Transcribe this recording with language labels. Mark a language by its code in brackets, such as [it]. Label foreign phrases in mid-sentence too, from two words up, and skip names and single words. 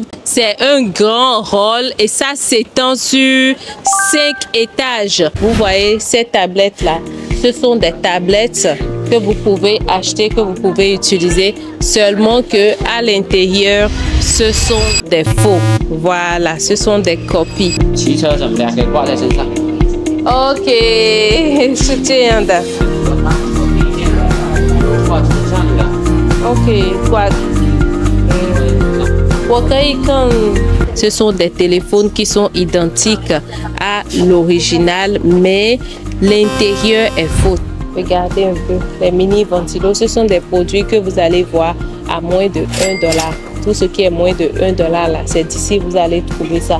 [fr] C'est un grand hall et ça s'étend sur 5 étages. Vous voyez ces tablettes-là, ce sont des tablettes que vous pouvez acheter, que vous pouvez utiliser, seulement que à l'intérieur, ce sont des faux. Voilà, ce sont des copies. [zh] Ok, 是这样的。OK， 挂。我可以看。 [fr] Ce sont des téléphones qui sont identiques à l'original, mais l'intérieur est faux. Regardez un peu, les mini ventilos, ce sont des produits que vous allez voir à moins de $1. Tout ce qui est moins de $1 là, c'est d'ici vous allez trouver ça.